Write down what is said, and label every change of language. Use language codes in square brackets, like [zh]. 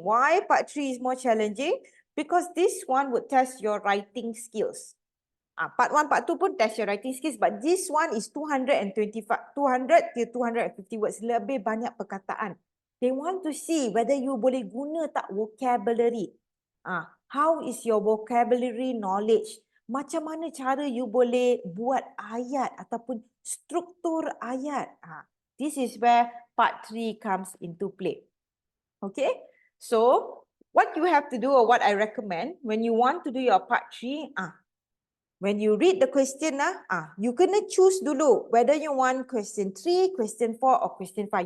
[en] Why part 3 is more challenging? Because this one would test your writing skills. Part 1, part 2 pun test your writing skills, but this one is 200 to 250 words, [ms] lebih banyak perkataan. [en] They want to see whether you [ms] boleh guna tak [en] vocabulary. How is your vocabulary knowledge? [ms] Macam mana cara you boleh buat ayat ataupun struktur ayat. [en] This is where part 3 comes into play. Okay, so what you have to do or what I recommend when you want to do your part 3, when you read the question, you [ms] kena [en] choose [ms] dulu [en] whether you want question 3, question 4 or question 5.